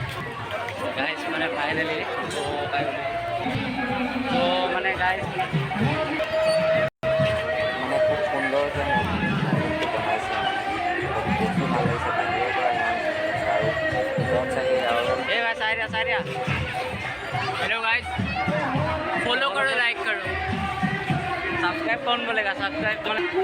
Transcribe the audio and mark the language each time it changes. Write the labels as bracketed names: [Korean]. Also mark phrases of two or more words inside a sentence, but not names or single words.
[Assamese] গাইজ মানে ফাইনেলি তো মানে গাইজ মানে খুব সুন্দৰকৈ বনাইছে, দেখি ভাল লাগিছে। বাহিৰৰ পৰা ইমান চাগে আৰু এই ভাই চাই দিয়া। [English] hello guys, [Hindi] फॉलो करो, लाइक करो, सब्सक्राइब कौन बोलेगा? सब्सक्राइब कौन?